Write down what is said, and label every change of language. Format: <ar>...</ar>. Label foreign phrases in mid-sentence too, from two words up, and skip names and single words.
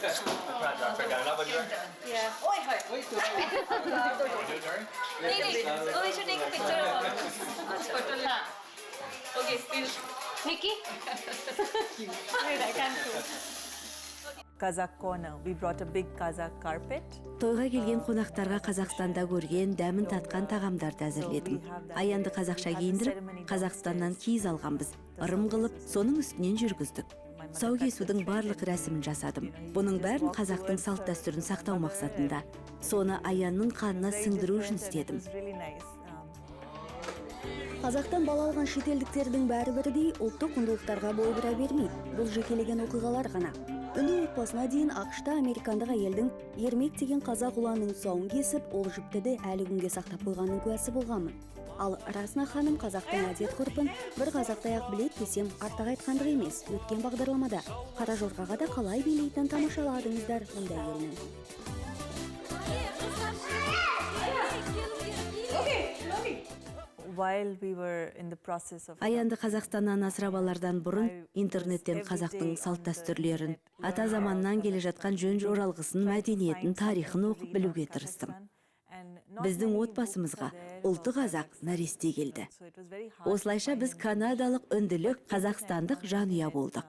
<en>Yeah. Oi, hi. Oh, we should take a picture of all. Photo. Okay, still. Mickey? Wait, I can't do. Kazakh corner. We brought a big Kazakh carpet.</en> <kk>Тойға келген қонақтарға Қазақстанда көрген, дәмін татқан тағамдарды әзірледім. Аянды қазақша киіндіріп, Қазақстаннан киіз алғанбыз. Ырым қылып, соның үстінен жүргіздік. Тұсау кесудің барлық рәсімін жасадым. Бұның бәрін қазақтың салт дәстүрін сақтау мақсатында. Соны Аянның қанына сіңдіру үшін істедім.</kk> <en>Really nice.</en> <kk>Қазақтан бала алған шетелдіктердің бәрі бірдей ұлттық құндылықтарға бой бұра бермейді. Бұл жекелеген оқиғалар ғана. Үнді отбасына дейін ақшта американдық әйелдің ермек деген қазақ ұланның тұсауын кесіп, ол жіптіді әлі күнге сақтап қойғанның куәсі болғанмын. Ал Расна ханым қазақтың әдет-ғұрпын бір қазақтай ақ білет десем артық айтқандық емес. Өткен бағдарламада Қара жорғаға да қалай билейтінін тамашаладыңыздар мұндай елінің.</kk> <en>While we were in the process of</en> <kk>Аянды Қазақстаннан асырап алардан бұрын интернеттен қазақтың салт дәстүрлерін, ата заманнан келе жатқан жөн жоралғысын, мәдениетін, тарихын оқып білуге тырыстым. Біздің отбасымызға ұлты қазақ нәресте келді. Осылайша біз канадалық, үнділік, қазақстандық жанұя болдық.</kk>